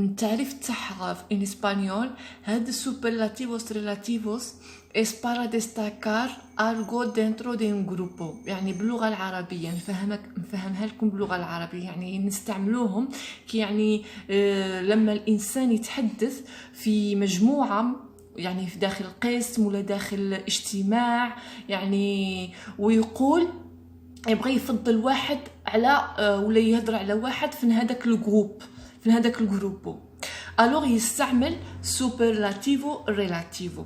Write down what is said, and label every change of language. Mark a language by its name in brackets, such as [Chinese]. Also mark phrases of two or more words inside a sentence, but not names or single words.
[Arabic] التعريف تاعها في [Spanish] en español, هاد superlativos relativos es para destacar algo dentro de un grupo. [Arabic] يعني باللغة العربية نفهمها لكم باللغة العربية، يعني نستعملوهم كي يعني لما الإنسان يتحدث في مجموعة، يعني في داخل قسم ولا داخل اجتماع، يعني ويقول يبغى يفضل واحد على ولا يهضر على واحد في هذاك الجروب، في هذاك الجروبو، الوغ يستعمل [Spanish] superlativo relativo.